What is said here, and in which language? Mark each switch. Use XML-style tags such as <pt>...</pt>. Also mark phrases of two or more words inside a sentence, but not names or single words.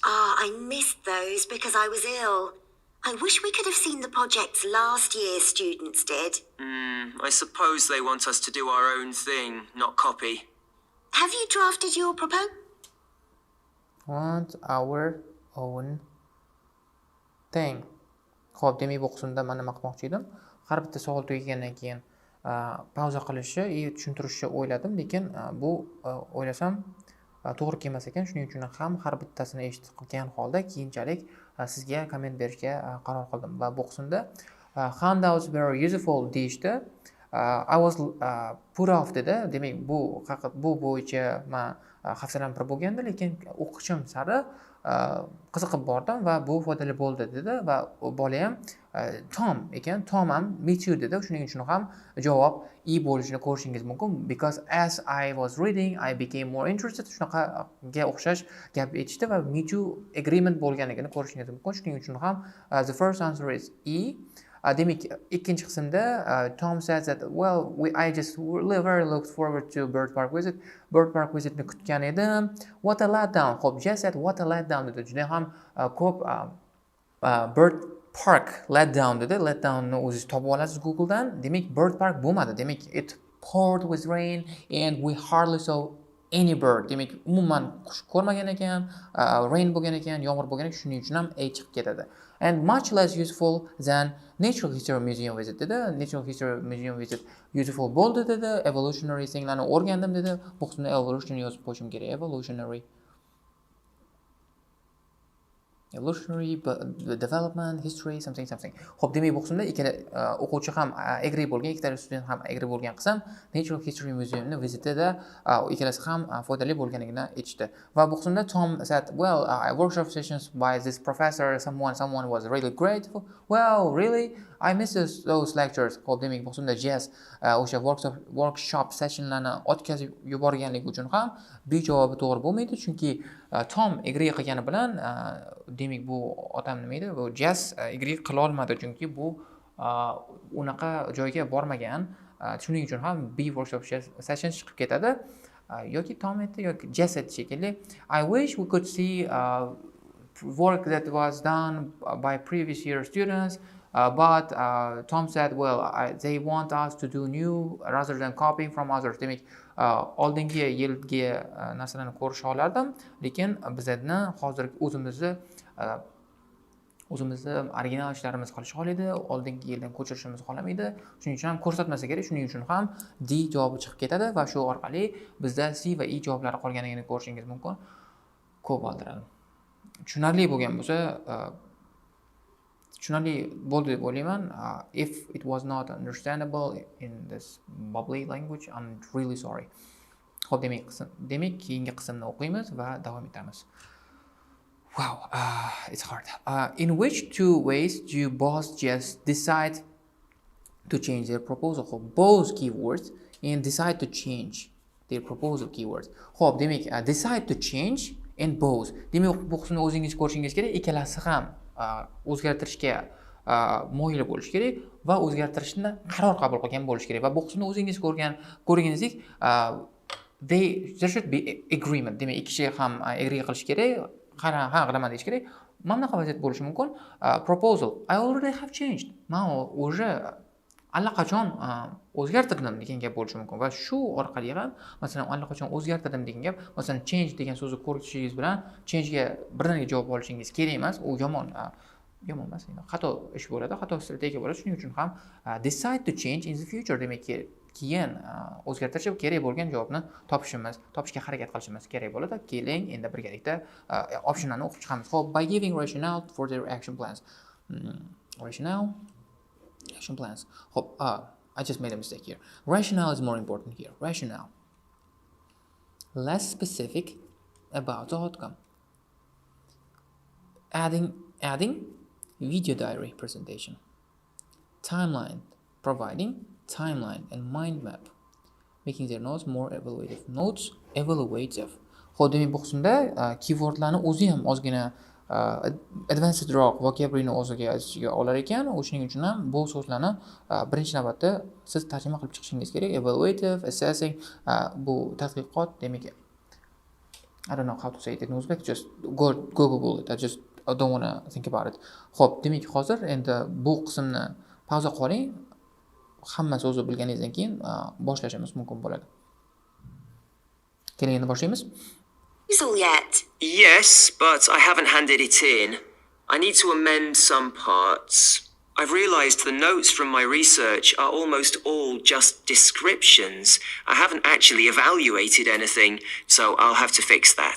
<en>I missed those because I was ill. I wish we could have seen the projects last year's students did. I suppose they want us to do our own thing, not copy. Have you drafted your proposal? Want our own thing.</en> <uz>Xo'p, demak bu qismda men nima qilmoqchi edim? Har bitta savol tugagandan keyin pauza qilishni, tushuntirishni o'yladim, lekin bu o'ylasam to'g'ri kelmas ekan. Shuning uchun ham har bittasini eshitib qilgan holda keyinchalik sizga komment berishga qaror qildim. Va bu qismda</uz> <en>handouts were useful</en> <uz>deyishdi.</uz> <en>I was put off dedi.</en> <uz>Demak, bu bo'yicha men xavfsizlanib bo'lganda, lekin o'qishim sari qiziqib bordim va bu foydali bo'ldi dedi. Va bola ham Tom ekan. Tom ham</uz> <en>me too</en> <uz>dedi. Shuning uchun ham javob I bo'lishini ko'rishingiz mumkin.</uz> <en>Because as I was reading, I became more interested.</en> <uz>Shunaqaga o'xshash gap aytishdi va</uz> <en>me too agreement</en> <uz>bo'lganligini ko'rishingiz mumkin. Shuning uchun ham</uz> <en>the first answer is E.</en> <uz>Demak, ikkinchi qismda</uz> <en>Tom says that I just very looked forward to bird park visit. Bird park</en> <uz>visitni kutgan edim.</uz> <en>What a letdown. Xo'p, just said what a letdown dedi.</en> <uz>Juda ham ko'p</uz> <en>bird park letdown</en> <uz>dedi. Letdownni o'zingiz topib olasiz Googledan. Demak, bird park bo'lmadi. Demak,</uz> <en>it poured with rain and we hardly saw any bird.</en> <uz>Demak, umuman qush ko'rmagan ekan, rain bo'lgan ekan, yomg'ir bo'lgan ekan, shuning uchun ham A chiqib ketadi.</uz> <en>And much less useful than Natural History Museum visit dedi.</en> <uz>Natural History Museum</uz> <en>visit useful</en> <uz>bo'ldi dedi. Evolutionary thinglarni o'rgandim dedi. Bu qismda evolution yozib qo'yishim kerak.</uz> <en>Evolutionary development, history, something.</en> <uz>Xo'p, demak bu qismda ikkala o'quvchi ham agree bo'lgan, ikkala student ham agree bo'lgan qism Natural History Museumni vizitida ikkalasi ham foydali bo'lganligini aytishdi.</uz> <en>Va bu qismda Tom said, workshop sessions by this professor, someone was really great. Really? I miss those lectures.</en> <uz>Xo'p, demak bu qismda Jess o'sha</uz> <en>workshop sessionlarni</en> <uz>o'tkazib yuborganligi uchun ham B javobi to'g'ri bo'lmaydi, chunki Tom agree qilgani bilan demak bu otam nima edi? Bu Jess agree qila olmadi, chunki bu unaqa joyga bormagan. Shuning uchun ham B</uz> <en>workshop session</en> <uz>chiqib ketadi. Yoki Tom aytdi yoki Jess aytdi shekilli.</uz> <en>I wish we could see work that was done by previous year students. But Tom said, they want us to do new rather than copying from others.</en> <uz>Demak, oldingi yilgi narsalarni ko'rish olardim, lekin bizlarni hozir o'zimizni original ishlarimiz qolish xohlaydi, oldingi yildan ko'chirishimiz xohlamaydi. Shuning uchun ham ko'rsatmasa kerak, shuning uchun ham D javobi chiqib ketadi va shu orqali bizda C va E javoblari qolganligini ko'rishingiz mumkin. Ko'p oldiradi. Tushunarli bo'lgan bo'lsa, tushunarli bo'ldi deb o'ylayman.</uz> <en>If it was not understandable in this bubbly language, I'm really sorry.</en> <uz>Xo'p, demak keyingi qismni o'qiymiz va davom etamiz.</uz> <en>Wow, it's hard. In which two ways do you both just decide to change their proposal? Xo'p, both keywords and decide to change their proposal keywords.</en> <uz>Xo'p, demak</uz> <en>decide to change and both.</en> <uz>Demak bu qismni o'zingiz ko'rishingiz kerak. Ikkalasi ham o'zgartirishga moyil bo'lish kerak va o'zgartirishni qaror qabul qilgan bo'lish kerak. Va bu qismni o'zingiz ko'rganingizdek</uz> <en>there should be agreement.</en> <uz>Demak, ikki kishi ham agree qilish kerak. Ha, qilaman deyish kerak. Mana bunaqa vaziyat bo'lishi mumkin.</uz> <en>Proposal. I already have changed.</en> <uz>Men уже allaqachon o'zgartirdim degan gap bo'lishi mumkin va shu orqali ham masalan allaqachon o'zgartirdim degan gap, masalan change degan so'zni ko'rishingiz bilan change ga birdaniga javob olishingiz kerak emas. U yomon emas, xato ish bo'ladi, xato strategiya bo'ladi. Shuning uchun ham</uz> <en>decide to change in the future</en> <uz>demak keyin o'zgartirish kerak bo'lgan javobni topishga harakat qilishimiz kerak bo'ladi. Keling endi birgalikda optionlarni o'qib chiqamiz. Xo'p,</uz> <en>by giving rationale for their action plans. Action plans. Hope, I just made a mistake here. Rationale is more important here. Rationale. Less specific about the outcome. Adding video diary presentation. Timeline. Providing timeline and mind map. Making their notes more evaluative. Notes evaluative.</en> <uz>Xo'p, demak bu qismda keywordlarni o'zi ham ozgina</uz> <en>advancedroq vocabularyni</en> <uz>o'ziga ichiga olar ekan. Shuning uchun ham bu so'zlarni birinchi navbatda siz tarjima qilib chiqishingiz kerak.</uz> <en>Evaluative, assessing,</en> <uz>bu tadqiqot, demak,</uz> <en>I don't know how to say it in Uzbek, just Google it. I just don't want to think about it.</en> <uz>Xo'p, demak, hozir endi bu qismni pauza qiling. Hamma so'zni bilganingizdan keyin boshlashimiz mumkin bo'ladi. Keling, endi boshlaymiz.</uz> <en>Proposal yet? Yes, but I haven't handed it in. I need to amend some parts. I've realised the notes from my research are almost all just descriptions. I haven't actually evaluated anything, so I'll have to fix that.</en>